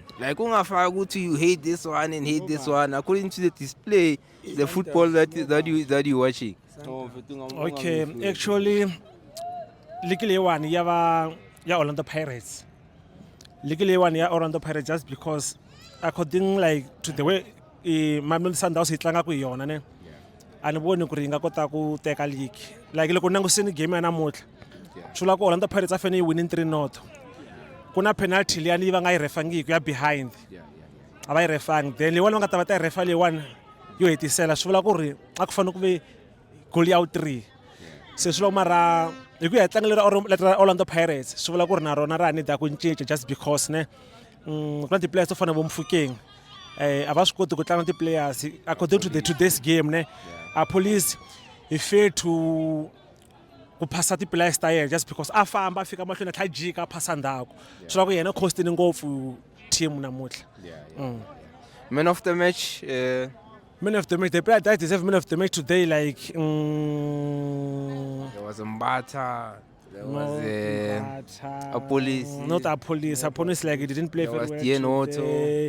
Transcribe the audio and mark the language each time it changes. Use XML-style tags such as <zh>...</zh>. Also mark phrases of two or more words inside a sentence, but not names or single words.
<en>Like, you hate this one and hate this one. According to the display, the football that you watching. Okay, actually, legally one,</en> <ts>ya Orlando Pirates.</ts> <en>Legally one, ya Orlando Pirates, just because according like to the way Mamelodi Sundowns</en> <ts>itlanga ku yona ne. Ani voni ku ri nga kota ku teka league. Like loko nangusini game ya namuntlha. Swula ku Orlando Pirates a fanele yi win 3-0. Ku na penalty liyani va nga yi refangiki ya behind. A va yi refang. Then leyi wona va nga ta va ta yi refa leyiwani yo hetisela. Swi vula ku ri a ku fanele ku ve goal ya 3. Se swi vula mara hi ku ya tlanga lera Orlando Pirates swi vula ku ri na rona ra need ku cinca</ts> <en>just because</en> <ts>ne ku na ti-players to fana vo Mofokeng. A va swi koti ku tlanga ti-players</ts> <en>according to today's game</en> <ts>ne.</ts> <en>Police he failed to pass</en> <ts>ti-players ta yena</ts> <en>just because</en> <ts>a famba a fika mahlweni a tlha jika a phasa ndzhaku swi vula ku yena costini ngopfu team namuntlha.</ts> <en>Man of the match. Man of the match, the player that deserve man of the match today, like There was a Mbata. There was a police. Not a police. A police like he didn't play very well. Dion Otto.</en>